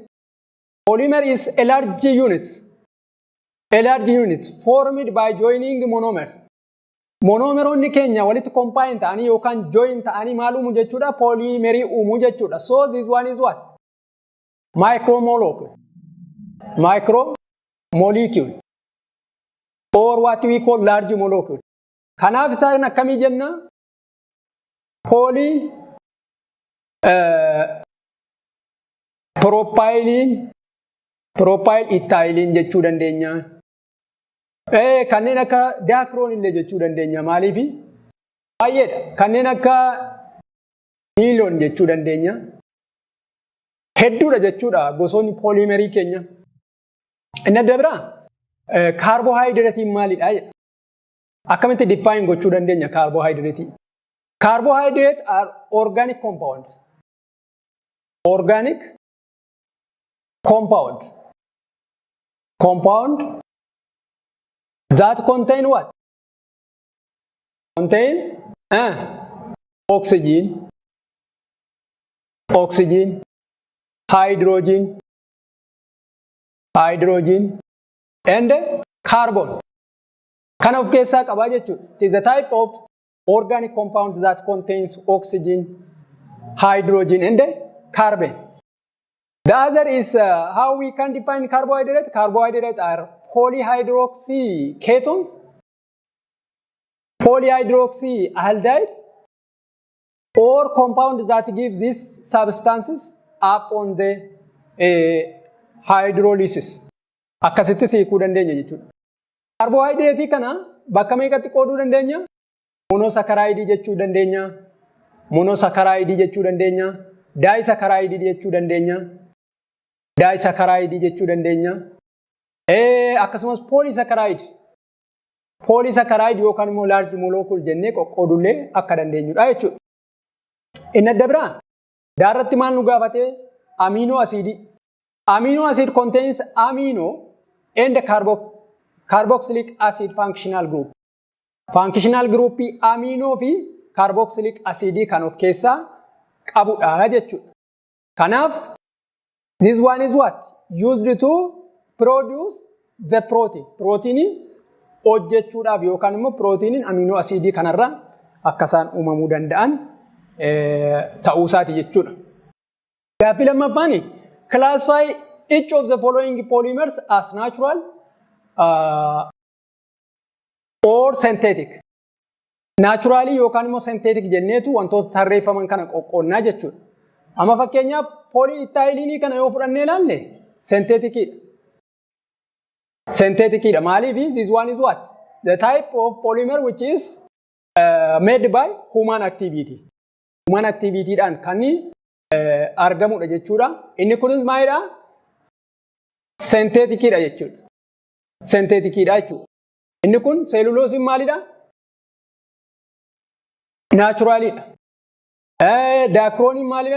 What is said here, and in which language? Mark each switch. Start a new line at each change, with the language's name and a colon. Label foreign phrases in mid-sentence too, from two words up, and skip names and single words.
English: Polymer is a large unit formed by joining monomers.
Oromo: Monomeroonni keenya walitti combine ta'anii yookaan join ta'anii maal uumu jechuudha? Polymerii uumuu jechuudha.
English: So this one is what? Micromolecule. Micromolecule. Or what we call large molecule.
Oromo: Kanaaf isaan akkamii jenna? propyl-ethylene jechuu dandeenya. Kanneen akka diachrone illee jechuu dandeenya. Maaliif? Baay'eedha. Kanneen akka nylon jechuu dandeenya. Hedduudha jechuudha gosoonni poolimerii keenya. Inni adda biraa carbohydrate maalidha? Akkamitti define gochuu dandeenya carbohydrate?
English: Carbohydrates are organic compounds. Organic compound. Compound that contain what? Contain oxygen, hydrogen, and carbon.
Oromo: Kan of keessaa qabaa jechuudha.
English: It is a type of organic compound that contains oxygen, hydrogen, and carbon. The other is how we can define carbohydrates. Carbohydrates are polyhydroxy ketones, polyhydroxy aldehyde, or compound that gives these substances upon the hydrolysis.
Oromo: Akkasitti siikuu dandeenya jechuudha. Carbohydrate kana bakka meeqatti qooduu dandeenya? Monosaccharide jechuu dandeenya. Monosaccharide jechuu dandeenya. Disaccharide jechuu dandeenya. Disaccharide jechuu dandeenya. Akkasumas polysaccharide. Polysaccharide yookaan immoo
English: large molecule
Oromo: jennee qoqqoodullee akka dandeenyudha jechuudha. Inni adda biraa daarratti maal nu gaafate?
English: Amino acid. Amino acid contains amino and carboxylic acid functional group. Functional group amino
Oromo: fi
English: carboxylic acid
Oromo: kan of keessaa qabudha jechuudha.
English: Kanaaf this one is what? Used to produce the protein.
Oromo: Protein hojjechuudhaaf yookaan immoo proteinin
English: amino acid
Oromo: kanarraa akkasaan uumamuu danda'an ta'uusaati jechuudha. Gaaffii lammaffaani
English: classify each of the following polymers as natural or synthetic.
Oromo: Naturally yookaan immoo synthetic jenneetu wantoota tarreeffaman kana qoqqoonnaa jechuudha. Amma fakkeenyaaf polyethylene kana yoo fudhannee ilaalle syntheticidha. Syntheticidha. Maaliif?
English: This one is what? The type of polymer which is made by human activity. Human activity
Oromo: dhaan kan argamudha jechuudha. Inni kunis maalidha? Syntheticidha jechuudha. Syntheticidha jechuudha. Inni kun cellulose maalidha? Naturalidha. Diachrone maalidha?